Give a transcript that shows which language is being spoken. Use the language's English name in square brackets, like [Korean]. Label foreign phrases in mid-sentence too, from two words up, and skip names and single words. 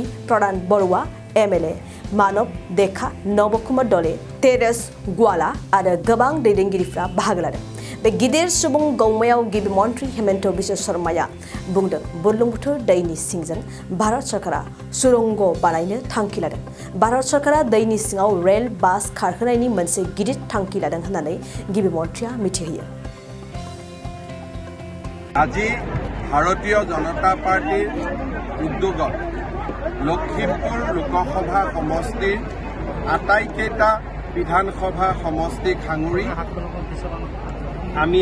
[Bodo] प्रदान बरुवा एमएलए मानव देखा नबकुमार दले तेरेस ग्वाला आरो गोबां दैदेनगिरिफ्रा बाहागो लादों बे गिदिर सुबुं गौमायाव गिबि मन्त्रि हेमन्त बिश्व शर्माया बुंदों बुरलुंबुथुर दैनि सिंजों भारत सरकारा सुरंग बानायनो थांखि लादों भारत सरकारा दैनि सिङाव रेल बास खारहोनायनि मोनसे गिदिर थांखि लादों होननानै गिबि मन्त्रिया मिथिहोयो [Assamese] আজি ভাৰতীয় জনতা পাৰ্টিৰ উদ্যোগত লখিমপুৰ লোকসভা সমষ্টিৰ আটাইকেইটা বিধানসভা সমষ্টি সাঙুৰি আমি